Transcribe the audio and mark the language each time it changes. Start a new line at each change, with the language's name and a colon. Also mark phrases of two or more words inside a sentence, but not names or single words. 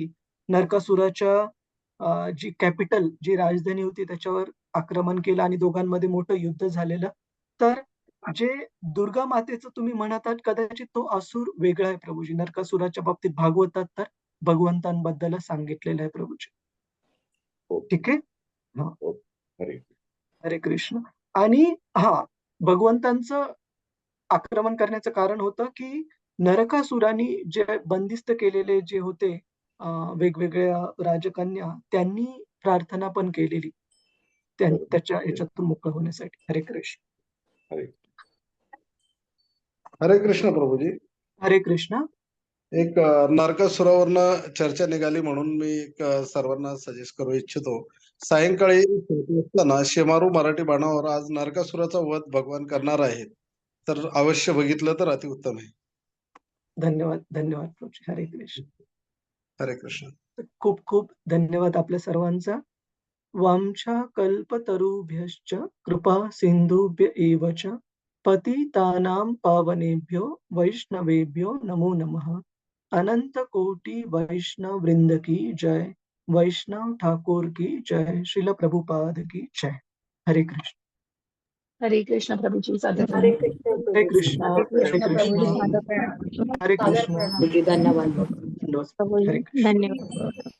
Marathi: नरकासुराच्या जी कॅपिटल, जी राजधानी होती त्याच्यावर आक्रमण केलं आणि दोघांमध्ये मोठं युद्ध झालेलं. तर जे दुर्गा मातेचं तुम्ही म्हणत आहात कदाचित तो असुर वेगळा आहे प्रभूजी. नरकासुराच्या बाबतीत भागवतात तर भगवंतांबद्दलच सांगितलेलं आहे प्रभूजी. हो. ठीक आहे. हा. हो. हरे हरे कृष्ण. आणि भगवंतांचं आक्रमण करण्याचं कारण होतं की नरकासुराने जे बंदिस्त केलेले जे होते वेगवेगळ्या राजकन्या, त्यांनी प्रार्थना पण केलेली त्याच्या याच्यातून मोकळं होण्यासाठी. हरे कृष्ण. हरे हरे कृष्ण प्रभूजी. हरे कृष्ण. एक नरकासुरावरनं चर्चा निघाली म्हणून मी एक सर्वांना सजेस्ट करू इच्छितो. सायंकाळी 7 वाजता ना शेमारू मराठी बाणावर आज नरकासुराचा वध भगवान करणार आहेत. तर अवश्य बघितलं तर अतिउत्तम आहे. धन्यवाद, धन्यवाद प्रभूजी. हरे कृष्ण. हरे कृष्ण. खूप खूप धन्यवाद आपल्या सर्वांचा.
Sanskrit: वांछा कल्पतरुभ्यश्च कृपा सिंधुभ्य एव च पतितानां पावनेभ्यो वैष्णवेभ्यो नमो नमः.
Hindi: अनंत कोटि वैष्णव वृंद की जय. वैष्णव ठाकुर की जय. श्रील प्रभुपाद की जय. हरे कृष्ण.
Marathi: हरे कृष्ण प्रभूजी. हरे कृष्ण हरे प्रभूजी. कृष्ण. हरे हरे कृष्ण कृष्ण. प्रभूजी. हरे कृष्ण. प्रभूजी धन्यवाद. हरे कृष्ण. धन्यवाद.